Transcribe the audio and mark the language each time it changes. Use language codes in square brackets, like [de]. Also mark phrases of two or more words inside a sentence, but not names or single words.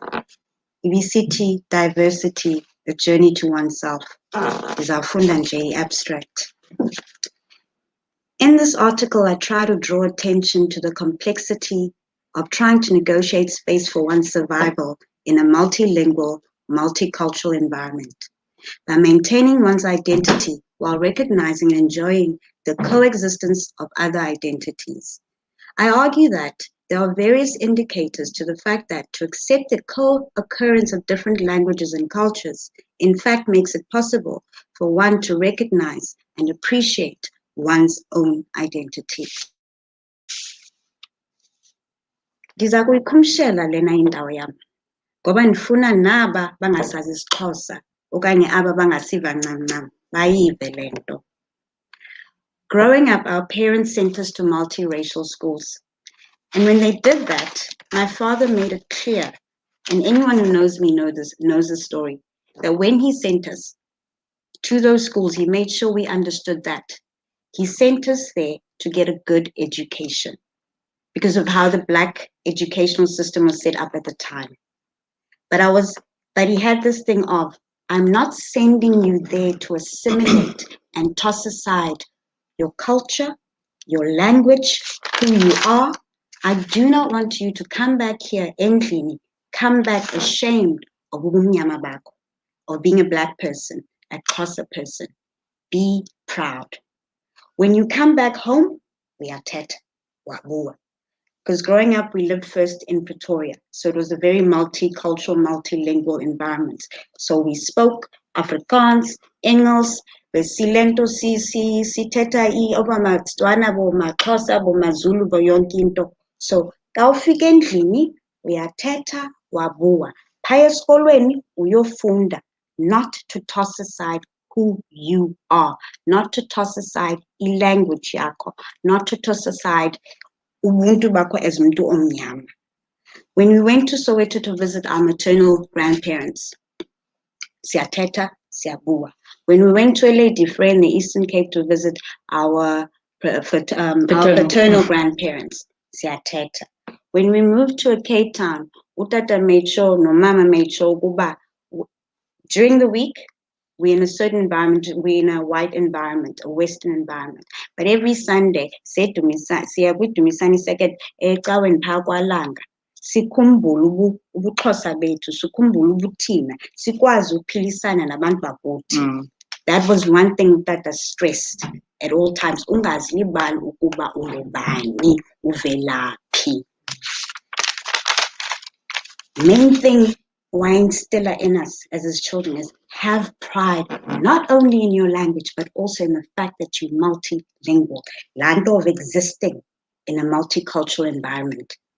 [xh] Ibisithi [en] Diversity, the Journey to Oneself. [xh] Ndizawufunda nje i-abstract. [en] In this article, I try to draw attention to the complexity of trying to negotiate space for one's survival in a multilingual, multicultural environment, by maintaining one's identity while recognizing and enjoying the coexistence of other identities. I argue that there are various indicators to the fact that to accept the co-occurrence of different languages and cultures, in fact, makes it possible for one to recognize and appreciate one's own identity. [xh] Ndiza kuyikhumshela lena indawo yam, ngoba ndifuna naba bangasazi isiXhosa okanye aba bangasiva ncam bayive le nto. [en] Growing up, our parents sent us to multiracial schools. And when they did that, my father made it clear, and anyone who knows me knows the story, that when he sent us to those schools, he made sure we understood that. He sent us there to get a good education because of how the Black educational system was set up at the time. But he had this thing of, I'm not sending you there to assimilate and toss aside your culture, your language, who you are. I do not want you to come back here endlini, come back ashamed of [xh] ubumnyama bakho, [en] of being a Black person, a Xhosa person. Be proud. When you come back home, we are [xh] thetha, wabuwa. [en] Because growing up, we lived first in Pretoria. So it was a very multicultural, multilingual environment. So we spoke Afrikaans, Engels, [xh] besilento sithetha oba maTswana bo maXhosa bo maZulu bo yonke into. So xa ufika endlini uyathetha wabuwa. Phaya esikolweni uyofunda, [en] not to toss aside who you are, not to toss aside [xh] ilanguage yakho, [en] not to toss aside [xh] ubuntu bakho [en] as [xh] muntu omnyama. [en] When we went to Soweto to visit our maternal grandparents, [xh] siyathetha, siyabuwa. [en] When we went to a lady friend in the Eastern Cape to visit our paternal grandparents, siyathetha. When we moved to a Cape Town, utata made sure, no mama made sure, kuba, during the week, we're in a certain environment, we're in a white environment, a Western environment. But every Sunday, [xh] siya kwidumisani second, ecaweni phaa kwalanga, sikhumbule ubuXhosa bethu, sikhumbule ubuthina, sikwazi ukuphilisana nabantu bakuthi. [en] That was one thing that I stressed at all times. [xh] Ungazilibali ukuba ungubani, uvelaphi. [en] Main thing why instill in us as his children is have pride, not only in your language, but also in the fact that you're multilingual, land of existing in a multicultural environment.